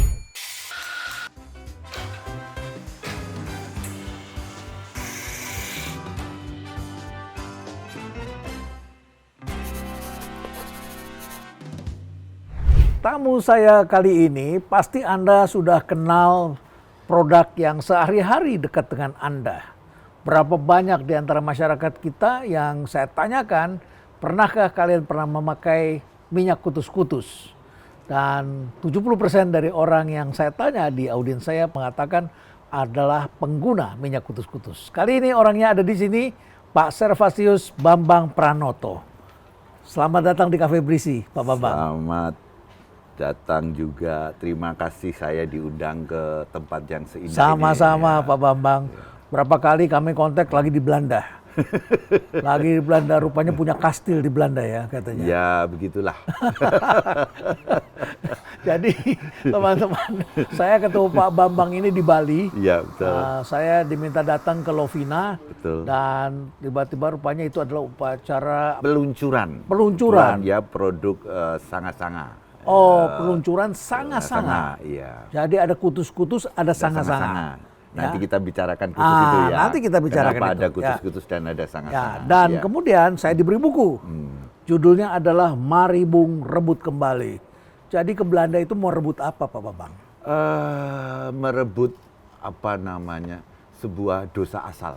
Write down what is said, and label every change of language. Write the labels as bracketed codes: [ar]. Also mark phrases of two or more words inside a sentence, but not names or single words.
[id] Tamu saya kali ini pasti Anda sudah kenal produk yang sehari-hari dekat dengan Anda. Berapa banyak di antara masyarakat kita yang saya tanyakan, pernahkah kalian pernah memakai minyak kutus-kutus? Dan 70% dari orang yang saya tanya di audiens saya mengatakan adalah pengguna minyak kutus-kutus. Kali ini orangnya ada di sini, Pak Servasius Bambang Pranoto. Selamat datang di Cafe Berisi, Pak Bambang. Selamat datang juga. Terima kasih saya diundang ke tempat yang seindah ini. Sama-sama Pak Bambang. Berapa kali kami kontak lagi di Belanda. Lagi di Belanda, rupanya punya kastil di Belanda ya katanya. Ya, begitulah. Jadi teman-teman, saya ketemu Pak Bambang ini di Bali. Iya, betul. Saya diminta datang ke Lovina. Betul. Dan tiba-tiba rupanya itu adalah upacara peluncuran ya produk sanga-sanga. Peluncuran sanga-sanga. Iya. Jadi ada kutus-kutus, ada sanga-sanga. Nanti Ya. kita bicarakan kutus itu ya. Nanti kita bicarakan Kenapa itu. ada kutus-kutus dan ada sanga-sanga. Dan kemudian saya diberi buku. Judulnya adalah Mari Bung Rebut Kembali. Jadi ke Belanda itu mau rebut apa Pak Bambang? Merebut apa namanya sebuah dosa asal.